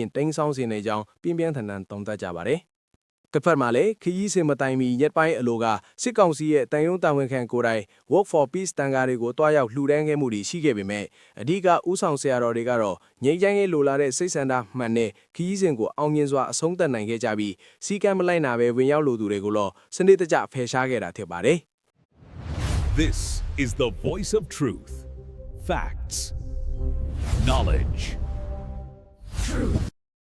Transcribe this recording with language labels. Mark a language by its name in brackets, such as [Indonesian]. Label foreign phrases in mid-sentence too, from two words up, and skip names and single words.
[Burmese] တိမ်းဆောင်းစေနေကြောင်းပြင်းပြင်းထန်ထန်သုံးသပ်ကြပါတယ်။တစ်ဖက်မှာလည်းခရီးစဉ်မတိုင်မီရက်ပိုင်းအလိုကစစ်ကောင်စီရဲ့တန်ယုံတာဝန်ခံကိုယ်တိုင် Work for Peace တန်ဃာတွေကိုတွားရောက်လှူဒန်းခဲ့မှုတွေရှိခဲ့ပေမဲ့အဓိကဥဆောင်ဆရာတော်တွေကတော့ငြိမ်းချမ်းရေးလိုလားတဲ့စိတ်ဆန္ဒမှန်တဲ့ခရီးစဉ်ကိုအောင်မြင်စွာအဆုံးသတ်နိုင်ခဲ့ကြပြီးစီကံမလိုက်နာပဲဝင်ရောက်လိုသူတွေကိုတော့စနစ်တကျဖယ်ရှားခဲ့တာဖြစ်ပါတယ်။ [English] This is the voice of truth. Facts. Knowledge. Truth.